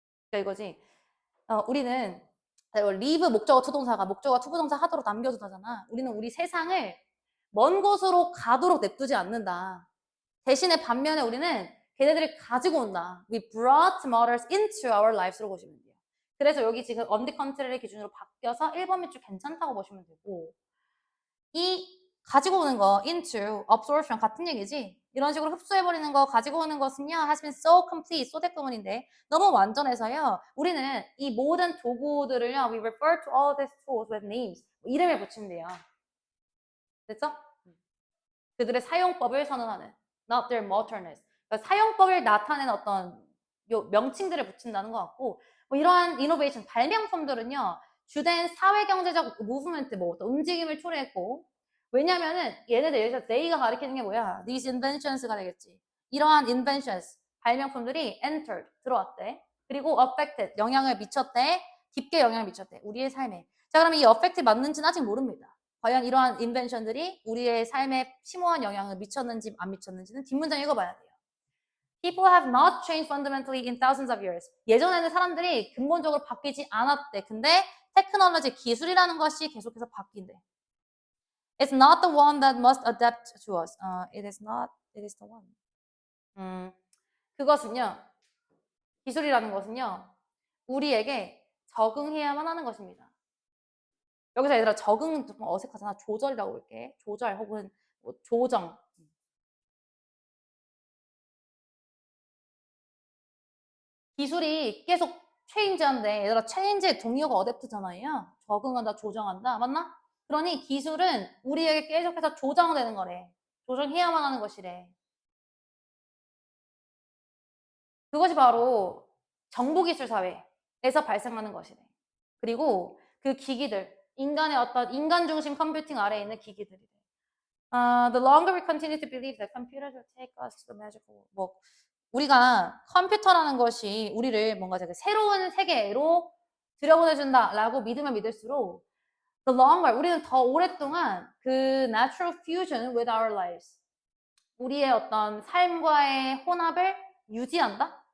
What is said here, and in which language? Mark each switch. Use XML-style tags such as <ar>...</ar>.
<ko>그러니까 이거지. 우리는 leave 목적어 투동사가 목적어 투부정사 하도록 남겨두잖아. 우리는 우리 세상을 먼 곳으로 가도록 냅두지 않는다. 대신에 반면에 우리는 걔네들이 가지고 온다.</ko> <en>We brought matters into our lives로 보시면 돼요.</en> <ko>그래서 여기 지금 on the contrary 기준으로 바뀌어서 1번 밑줄 괜찮다고 보시면 되고 이 가지고 오는 거 into, absorption 같은 얘기지. 이런 식으로 흡수해버리는 거 가지고 오는 것은요</ko> <en>has been so complete, so</en> <ko>대부분인데 너무 완전해서요 우리는 이 모든 도구들을요</ko> <en>we refer to all these tools with names</en> <ko>이름을 붙인대요. 됐죠? 그들의 사용법을 선언하는</ko> <en>not their motorness.</en> <ko>그러니까 사용법을 나타내는 어떤 명칭들을 붙인다는 것 같고 뭐 이러한 이노베이션 발명품들은요 주된 사회경제적 무브먼트 뭐 어떤 움직임을 초래했고 왜냐면은 얘네들 여기서 they가 가리키는 게 뭐야?</ko> <en>These inventions</en> <ko>가 되겠지. 이러한 inventions 발명품들이 entered 들어왔대. 그리고 affected 영향을 미쳤대. 깊게 영향을 미쳤대. 우리의 삶에. 자 그럼 이 affect 맞는지는 아직 모릅니다. 과연 이러한 인벤션들이 우리의 삶에 심오한 영향을 미쳤는지 안 미쳤는지는 뒷문장 읽어봐야 돼요.</ko> <en>People have not changed fundamentally in thousands of years.</en> <ko>예전에는 사람들이 근본적으로 바뀌지 않았대. 근데 테크놀로지 기술이라는 것이 계속해서 바뀐대.</ko> <en>It's not the one that must adapt to us. It is not. It is the one.</en> <ko>그것은요. 기술이라는 것은요. 우리에게 적응해야만 하는 것입니다. 여기서 얘들아 적응 조금 어색하잖아. 조절이라고 볼게. 조절 혹은 뭐 조정. 기술이 계속 체인지한데 얘들아 체인지의 동의어가 어댑트잖아요. 적응한다, 조정한다. 맞나? 그러니 기술은 우리에게 계속해서 조정되는 거래. 조정해야만 하는 것이래. 그것이 바로 정보기술 사회에서 발생하는 것이래. 그리고 그 기기들, 인간의 어떤 인간 중심 컴퓨팅 아래에 있는 기기들이래.</ko> <en>The longer we continue to believe that computers will take us to the magical world.</en> <ko>우리가 컴퓨터라는 것이 우리를 뭔가 되게 새로운 세계로 들여보내준다라고 믿으면 믿을수록</ko> <en>the longer</en> <ko>우리는 더 오랫동안 그</ko> <en>natural fusion with our lives</en> <ko>우리의 어떤 삶과의 혼합을 유지한다?</ko>